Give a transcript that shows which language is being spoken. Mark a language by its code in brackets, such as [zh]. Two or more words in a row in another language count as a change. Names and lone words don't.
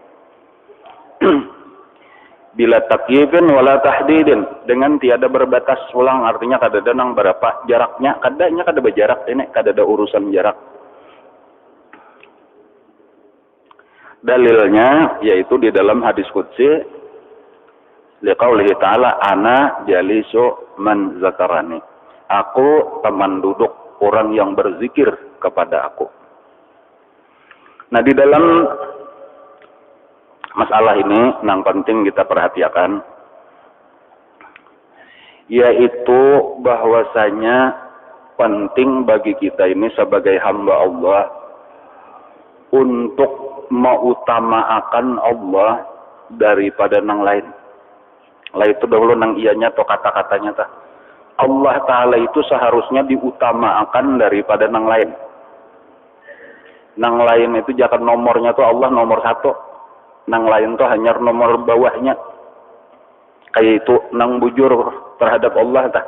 [ar] بلا تكييف ولا تحديد, [bjn] dengan tiada berbatas ulang, artinya kada ada nang berapa jaraknya, kadanya kada berjarak ini, kada ada urusan jarak. Dalilnya yaitu di dalam hadis qudsi, [ar] لقوله تعالى أنا جليس من ذكرني, [bjn] aku teman duduk orang yang berzikir kepada aku. Nah, di dalam masalah ini yang penting kita perhatikan, yaitu bahwasanya penting bagi kita ini sebagai hamba Allah untuk mengutamakan Allah daripada nang lain. Lah itu dahulu nang ianya atau kata-katanya tah. Allah Ta'ala itu seharusnya diutamakan daripada nang lain. Nang lain itu jangan nomornya tuh Allah nomor 1. Nang lain tuh hanya nomor bawahnya. Kayak itu nang bujur terhadap Allah tak.